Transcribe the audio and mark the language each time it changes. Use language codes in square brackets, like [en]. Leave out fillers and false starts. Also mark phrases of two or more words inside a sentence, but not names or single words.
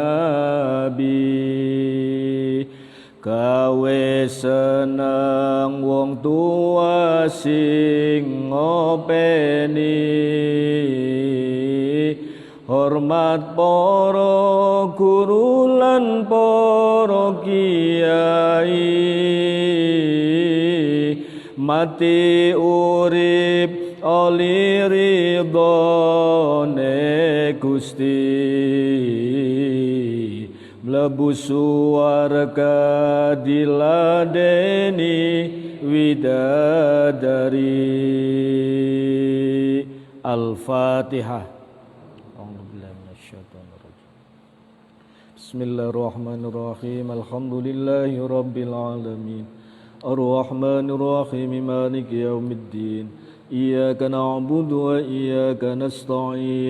[jv] Nabi, gawe seneng wong tua sing ngopeni, hormat para guru lan para kiai, mati urip oli ridhone Gusti, mlebu swarga diladeni widadari. [ar] Al-Fatihah. بسم الله الرحمن الرحيم. الحمد لله رب العالمين الرحمن الرحيم مالك يوم الدين. إياك نعبد وإياك نستعين.